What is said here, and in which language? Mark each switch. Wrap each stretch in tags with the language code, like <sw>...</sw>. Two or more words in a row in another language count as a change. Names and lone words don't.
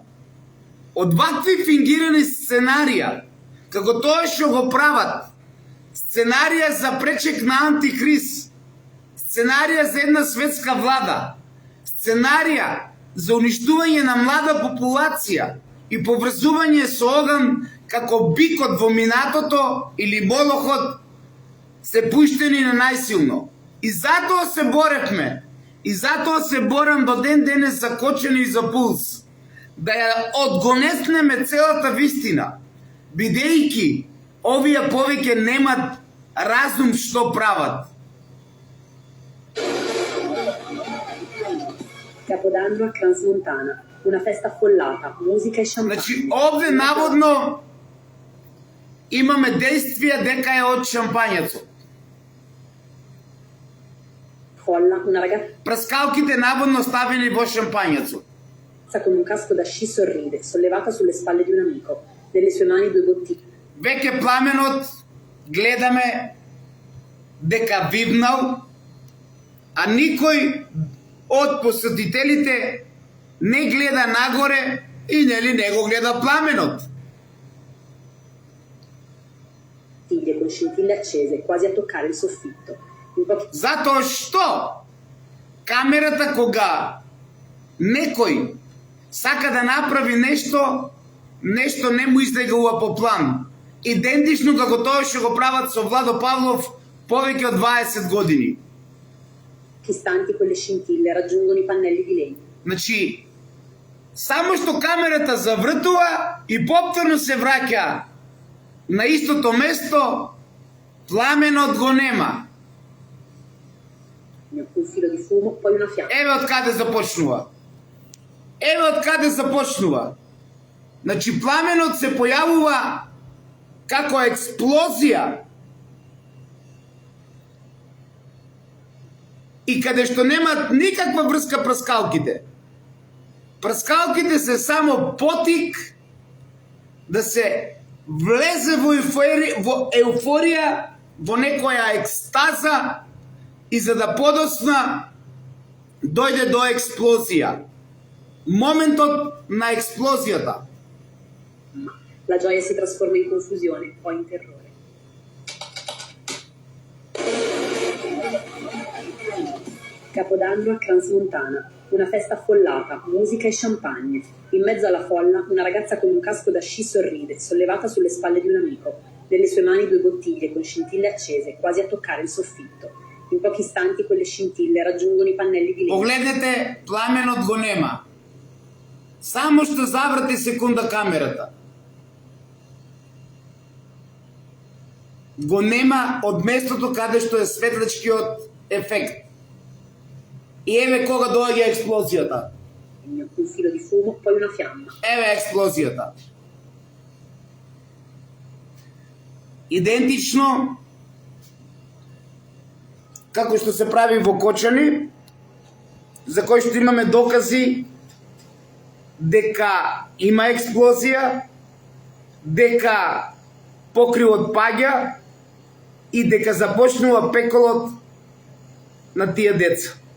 <mk>Од вакви фингирани сценарија, како тоа што го прават, сценарија за пречек на антихрист, сценарија за една светска влада, сценарија за уништување на млада популација и поврзување со оган како бикот во минатото или молохот, се пуштени на најсилно. И затоа се боревме, и затоа се борам до ден денес закочени за пулс, да ја одгонеснеме целата вистина, бидејќи овие повеќе немат разум што прават.</mk> <it>Capodanno a Crans-Montana, una festa affollata, musica e champagne.</it> <mk>Значи, овде наводно имаме действија дека е од шампањецот.</mk> <it>Folla, una ragazza</it> <mk>Праскалките наводно ставени во шампањецот.</mk> <it>con un casco da sci sorride, sollevata sulle spalle di un amico. Nelle sue mani 2 bottiglie.</it> <mk>Веќе пламенот гледаме дека вивнал, а никој од посетителите не гледа нагоре и нели не го гледа пламенот.</mk> <it>Con scintille accese, quasi a toccare il soffitto. In pochi</it> <mk>Затоа што камерата кога некој сака да направи нешто не му излегува по план. Идентично како тоа што го прават со Владо Павлов повеќе од 20 години.</mk> <it>istanti quelle scintille raggiungono i pannelli di legno.</it> <mk>Значи, само што камерата завртува и повторно се враќа на истото место, пламенот го нема.</mk> <it>Un filo di fumo, poi una fiamma.</it> <mk>Еве од каде започнува. Еве од каде започнува. Значи, пламенот се појавува како експлозија. И каде што немат никаква врска праскалките. Праскалките се само потик да се влезе во еуфорија, во некоја екстаза и за да подосна дојде до експлозија. Моментот на експлозијата.</mk> <it>La gioia si trasforma in confusione, poi in terrore. Capodanno a Crans-Montana, una festa affollata, musica e champagne. In mezzo alla folla, una ragazza con un casco da sci sorride, sollevata sulle spalle di un amico. Nelle sue mani 2 bottiglie con scintille accese, quasi a toccare il soffitto. In pochi istanti quelle scintille raggiungono i pannelli di legno.</it> <mk>Погледнете, пламенот го нема. Само што заврати секунда камерата. Го нема од местото каде што е светличкиот ефект. И еве кога доаѓа експлозијата.</mk> <it>Un filo di fumo, poi una fiamma.</it> <mk>Еве експлозијата. Идентично како што се прави во Кочани, за кој што имаме докази дека има експлозија, дека покривот паѓа и дека започнува пеколот на тие деца.</mk>